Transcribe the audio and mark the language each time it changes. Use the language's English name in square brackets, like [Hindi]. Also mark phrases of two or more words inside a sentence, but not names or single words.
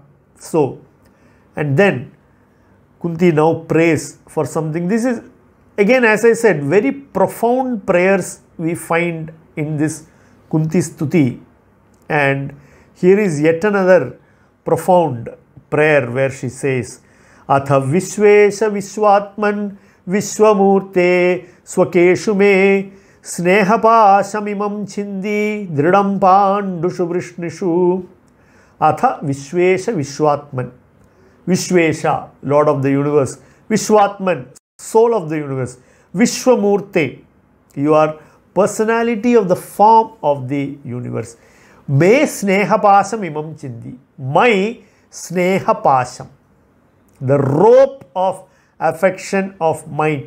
[English] So, and then Kunti now prays for something. This is, again, as I said, very profound prayers we find in this Kunti Stuti. And here is yet another profound prayer where she says, [Sanskrit] Atha Vishvesha Vishwatman Vishwamurte Swakeshu me Snehapashamimam Chindi Dridam Pandushu Vrishnishu. Atha Vishvesha Vishwatman. Vishvesha, [English] Lord of the universe. Vishwatman, soul of the universe. Vishwamurte, you are personality of the form of the universe. [Sanskrit] Me Snehapasham Imam Chindi. [English] My Snehapasham, the rope of affection of mine.